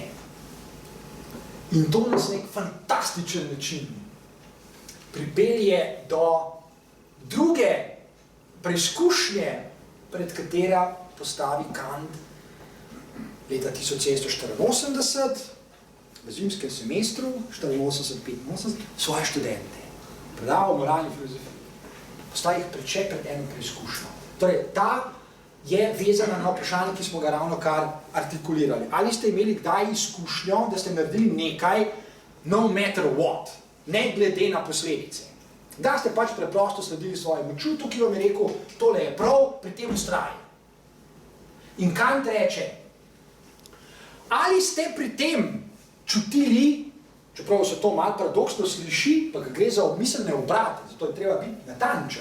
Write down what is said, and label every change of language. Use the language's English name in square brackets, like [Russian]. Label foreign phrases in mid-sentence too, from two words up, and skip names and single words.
[Slovenian] In to nas nek fantastičen način pripelje do druge preizkušnje, pred katera postavi Kant leta 1784, v zimskem semestru, 84-85, svoje študente. Predaval moralni filozofiji. Postaja jih pred eno preizkušnjo. Torej, ta je vezana na vprašanje, ki smo ga ravno kar artikulirali. Ali ste imeli kdaj izkušnjo, da ste naredili nekaj, [English] no matter what, [Slovenian] ne glede na posledice. Da ste pač preprosto sledili svojemu čutu, ki vam je rekel, tole je prav, pri tem ustraji. In Kant reče, ali ste pri tem čutili, čeprav se to malo paradoksno sliši, pa gre za miselne obrate, zato je treba biti natančen.